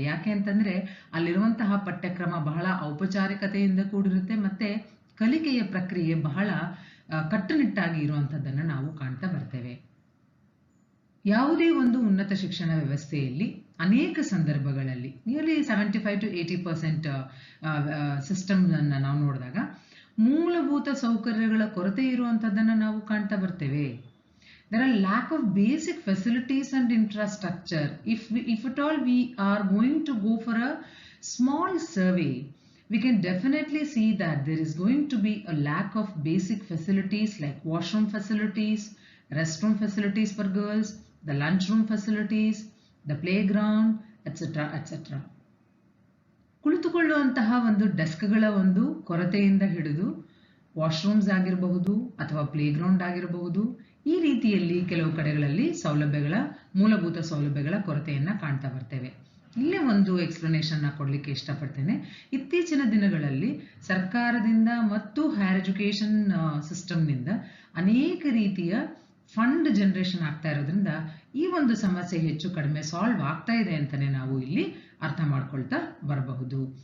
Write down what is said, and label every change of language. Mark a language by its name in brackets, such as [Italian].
[Kannada] ಯಾಕೆ ಅಂತಂದ್ರೆ ಅಲ್ಲಿರುವಂತಹ ಪಠ್ಯಕ್ರಮ ಬಹಳ ಔಪಚಾರಿಕತೆಯಿಂದ ಕೂಡಿರುತ್ತೆ, ಮತ್ತೆ ಕಲಿಕೆಯ ಪ್ರಕ್ರಿಯೆ ಬಹಳ ಕಟ್ಟುನಿಟ್ಟಾಗಿ ಇರುವಂತದ್ದನ್ನ ನಾವು ಕಾಣ್ತಾ ಬರ್ತೇವೆ. ಯಾವುದೇ ಒಂದು ಉನ್ನತ ಶಿಕ್ಷಣ ವ್ಯವಸ್ಥೆಯಲ್ಲಿ ಅನೇಕ ಸಂದರ್ಭಗಳಲ್ಲಿ ನಿಯರ್ಲಿ 75 to 80% ಸಿಸ್ಟಮ್ ಅನ್ನ ನಾವು ನೋಡಿದಾಗ ಮೂಲಭೂತ ಸೌಕರ್ಯಗಳ ಕೊರತೆ ಇರುವಂತದ್ದನ್ನ ನಾವು ಕಾಣ್ತಾ ಬರ್ತೇವೆ. [English] There are lack of basic facilities and infrastructure. If at all we are going to go for a small survey, we can definitely see that there is going to be a lack of basic facilities like washroom facilities, restroom facilities for girls, the lunchroom facilities, the playground, etc., etc. [Kannada] ಕುಳಿತುಕೊಳ್ಳುವಂತಹ ಒಂದು ಡೆಸ್ಕ್ಗಳ ಒಂದು ಕೊರತೆಯಿಂದ ಹಿಡಿದು washrooms ಆಗಿರಬಹುದು ಅಥವಾ playground ಆಗಿರಬಹುದು, ಈ ರೀತಿಯಲ್ಲಿ ಕೆಲವು ಕಡೆಗಳಲ್ಲಿ ಮೂಲಭೂತ ಸೌಲಭ್ಯಗಳ ಕೊರತೆಯನ್ನ ಕಾಣ್ತಾ ಬರ್ತೇವೆ. ಇಲ್ಲೇ ಒಂದು ಎಕ್ಸ್ಪ್ಲನೇಷನ್ ಕೊಡ್ಲಿಕ್ಕೆ ಇಷ್ಟಪಡ್ತೇನೆ. ಇತ್ತೀಚಿನ ದಿನಗಳಲ್ಲಿ ಸರ್ಕಾರದಿಂದ ಮತ್ತು ಹೈಯರ್ ಎಜುಕೇಶನ್ ಸಿಸ್ಟಮ್ನಿಂದ ಅನೇಕ ರೀತಿಯ ಫಂಡ್ ಜನರೇಷನ್ ಆಗ್ತಾ ಇರೋದ್ರಿಂದ ಈ ಒಂದು ಸಮಸ್ಯೆ ಹೆಚ್ಚು ಕಡಿಮೆ ಸಾಲ್ವ್ ಆಗ್ತಾ ಇದೆ ಅಂತಾನೆ ನಾವು ಇಲ್ಲಿ ಅರ್ಥ ಮಾಡ್ಕೊಳ್ತಾ ಬರಬಹುದು.